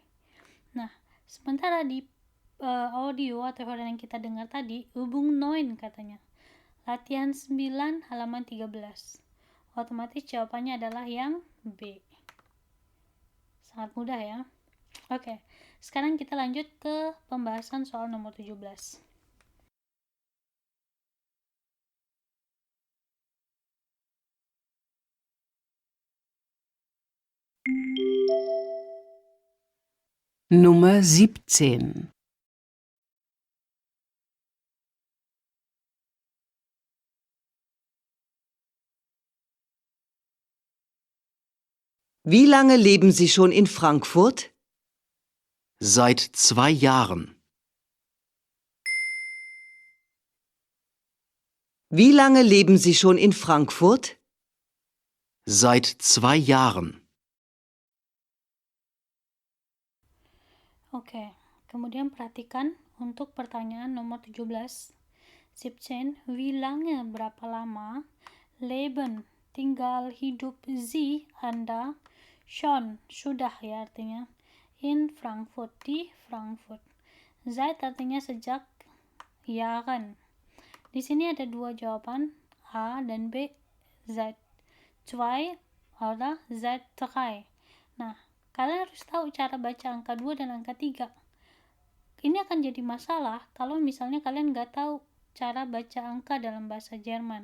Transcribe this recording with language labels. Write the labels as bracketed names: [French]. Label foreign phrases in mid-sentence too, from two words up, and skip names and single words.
[Indonesian] Nah, sementara di audio atau huraian yang kita dengar tadi, Übung 9 katanya. Latihan 9 halaman 13. Otomatis jawabannya adalah yang B. Sangat mudah ya. Oke, sekarang kita lanjut ke pembahasan soal nomor 17. [German] Nummer 17. Wie lange leben Sie schon in Frankfurt? Seit 2 Jahren. Wie lange leben Sie schon in Frankfurt? Seit 2 Jahren. [Indonesian] Oke, kemudian perhatikan untuk pertanyaan nomor 17. 17. [German] Wie lange, [Indonesian] berapa lama, leben, tinggal, hidup, Sie, Anda, schon, sudah ya artinya, [German] in Frankfurt, [Indonesian] di Frankfurt. Seit artinya sejak, Jahren. Di sini ada dua jawaban, A dan B, seit 2 atau seit 3. Nah, kalian harus tahu cara baca angka 2 dan angka 3. Ini akan jadi masalah kalau misalnya kalian nggak tahu cara baca angka dalam bahasa Jerman.